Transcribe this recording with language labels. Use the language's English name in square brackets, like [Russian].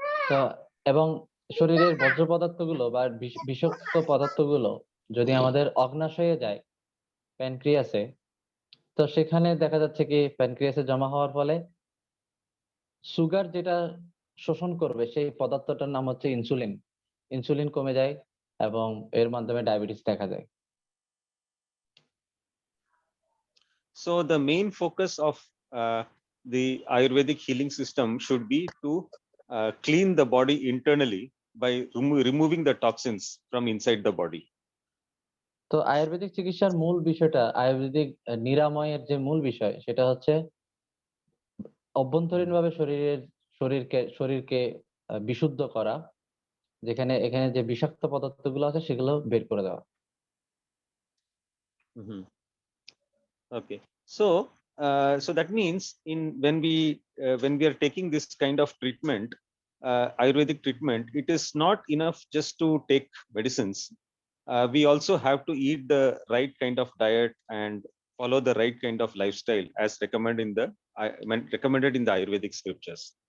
[Bangla] তো এবং শরীরের বর্জ্য পদার্থগুলো বা বিষাক্ত পদার্থগুলো যদি আমাদের অগ্নাশয়ে যায়, প্যানক্রিয়াসে, তো সেখানে দেখা যাচ্ছে কি প্যানক্রিয়াসে জমা হওয়ার ফলে সুগার যেটা শোষণ করবে সেই পদার্থটার নাম হচ্ছে ইনসুলিন। ইনসুলিন কমে যায় এবং এর মাধ্যমে ডায়াবেটিস দেখা যায়। [English] So the main focus of the Ayurvedic healing system should be to clean the body internally by removing the toxins from inside the body. [Bangla] তো আয়ুর্বেদিক চিকিৎসার মূল বিষয়টা, আয়ুর্বেদিক নিরাময়ের যে মূল বিষয়, সেটা হচ্ছে অভ্যন্তরীণভাবে শরীরকে বিশুদ্ধ করা, যেখানে এখানে যে বিষাক্ত পদার্থগুলো আছে সেগুলো বের করে দেওয়া। [English] Okay, so so that means when we are taking this kind of treatment, Ayurvedic treatment, it is not enough just to take medicines. We also have to eat the right kind of diet and follow the right kind of lifestyle as recommended in the Ayurvedic scriptures.